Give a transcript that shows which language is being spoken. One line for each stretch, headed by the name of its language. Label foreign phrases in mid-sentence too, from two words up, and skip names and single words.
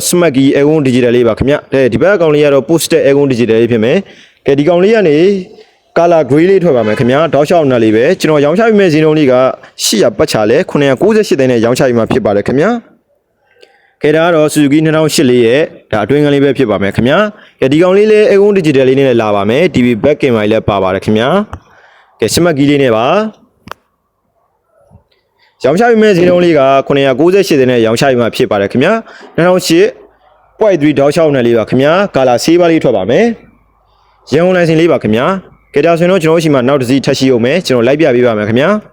Burmese: Smacky
English: Aircon digital
Burmese: လေးပါခင်ဗျာဒီဘက်ကောင်လေးကတော့ Poster
English: Aircon digital
Burmese: လေးဖြစ်မယ်ကဲဒီကောင်လေးကနေ
English: color gray
Burmese: လေးထွက်ပါမယ်ခင်ဗျာတောက်လျှောက်နက်လေးပဲကျွန်တော်ရောင်းချပေးမယ့်ဈေးနှုန်းလေးက800ပတ်ချလဲ998သိန်းနဲ့ရောင်းချပေးမှာဖြစ်ပါတယ်ခင်ဗျာကဲဒါကတော့ Suzuki 2008လေးရဲ့ဒါအတွင်းကလေးပဲဖြစ်ပါမယ်ခင်ဗျာကဲဒီကောင်လေးလည်း
English: Aircon digital
Burmese: လေးနဲ့လာပါမယ်
English: DB back camera
Burmese: လေးလည်းပါပါတယ်ခင်ဗျာကဲ Smacky လေးနဲ့ပါ ရောင်းချပေးမယ့်ဈေးနှုန်းလေးက998သိန်းနဲ့ရောင်းချပေးမှာဖြစ်ပါတယ်ခင်ဗျာ2008 point 3တောက်လျှောက်နက်လေးပါခင်ဗျာကာလာဆေးပါလေးထွက်ပါမယ်ရန်ကုန်လိုင်စင်လေးပါခင်ဗျာကဲဒါဆိုရင်တော့ကျွန်တော်ရှိမှနောက်တစ်စီးထပ်ရှိအောင်မယ်ကျွန်တော်လိုက်ပြပေးပါမယ်ခင်ဗျာ